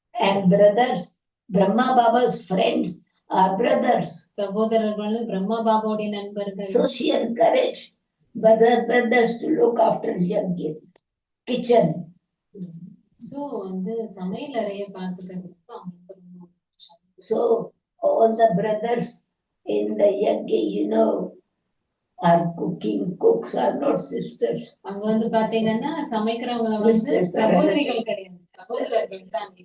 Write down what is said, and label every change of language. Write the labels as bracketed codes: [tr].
[en] And brothers, Brahma Baba's friends are brothers. [ta] சகோதரர்களும் பிரம்மா பாபாவுடைய நண்பர்கள். [en] So she encouraged brothers to look after yajna, kitchen. [ta] So வந்து சமையல் அறையை பார்த்துக்கிறதுக்கு அவங்களுக்கு ரொம்ப. [en] So all the brothers in the yajna, you know, are cooking. Cooks are not sisters. [ta] அங்க வந்து பாத்தீங்கன்னா சமைக்கிறவங்க வந்து சகோதரிகள் கிடையாது, சகோதரர்கள் தான்.